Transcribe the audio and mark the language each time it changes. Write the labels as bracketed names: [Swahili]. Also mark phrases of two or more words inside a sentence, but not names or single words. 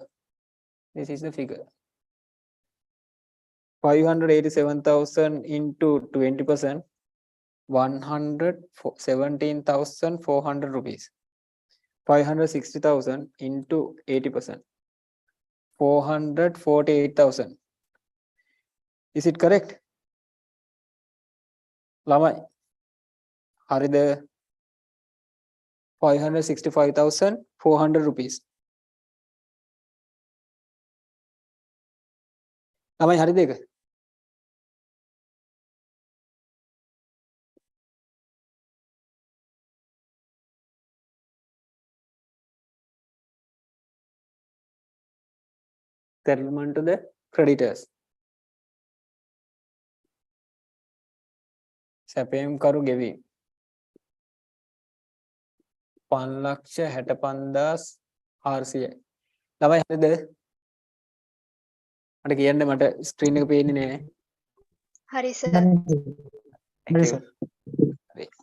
[English] This is the figure. 587,000 into 20%. 117,400 rupees. 560,000 into 80%. 448,000. Is it correct? [Sinhala] ළමයි හරිද? [English] 565,400 rupees. [Sinhala] ළමයි හරිද ඒක? [English] Settlement to the creditors. [Sinhala] සැපයුම් කරු ගෙවීම 5,65,400. ළමයි හරිද? මට කියන්න, මට ස්ක්‍රීන් එක පේන්නේ නෑ. හරි සර්. [English] Thank you. හරි.